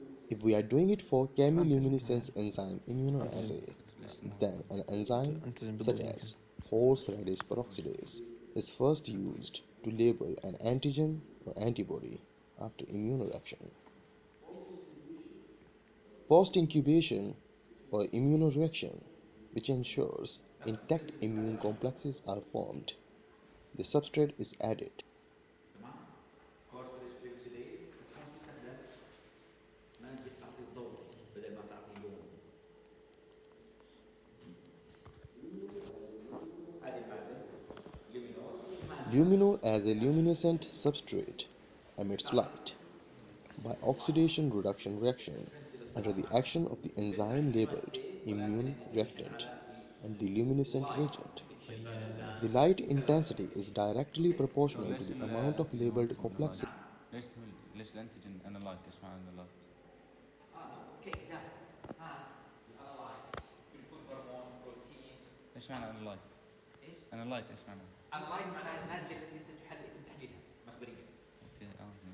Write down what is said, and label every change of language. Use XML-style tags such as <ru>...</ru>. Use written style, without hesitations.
<en>If we are doing it for chemiluminescence enzyme immunoassay, then an enzyme such as horseradish peroxidase is first used to label an antigen or antibody after immunoreaction. Post-incubation or immunoreaction, which ensures intact immune complexes are formed, the substrate is added.</en> <ar>horseradish peroxidase بس هون شو استخدم؟ مادة تعطي الضوء بدل ما تعطي لون. هذه المادة</ar> <en>Luminol as a luminescent substrate emits light by oxidation reduction reaction under the action of the enzyme labeled immune reactant and the luminescent reagent. The light intensity is directly proportional to the amount of labeled complexity.</en> <ar>ليش الانتيجين انالايت؟ ايش معنى انالايت؟ كإكزامبل الانالايت بيكون هرمون بروتين. ايش معنى انالايت؟ ايش؟ انالايت ايش معنى؟ انالايت معناها المادة التي ستحل يتم تحليلها مخبريا.</ar>